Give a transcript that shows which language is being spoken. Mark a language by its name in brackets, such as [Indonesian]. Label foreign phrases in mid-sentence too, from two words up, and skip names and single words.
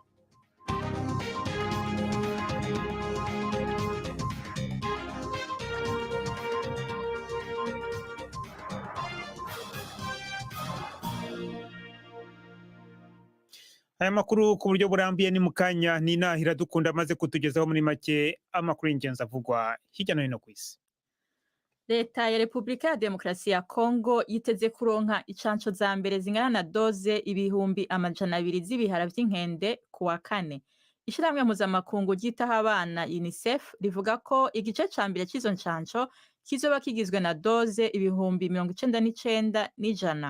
[Rundi] Aya makuru ku buryo burambiye ni mukanya ni Nahira Dukunda amaze kutugezaho muri make amakuru y'ingenzi avugwa hirya no hino ku isi. Leta ya Repubulika ya Demokarasi ya Kongo yiteze kuronka icanco za mbere zingana na doze 200,000 z'ibihara vy'inkende kuwa 4. Ishiramwe mpuzamakungu ryitaho abana UNICEF rivuga ko igice ca mbere c'izo ncanco kizoba kigizwe na doze 99,100.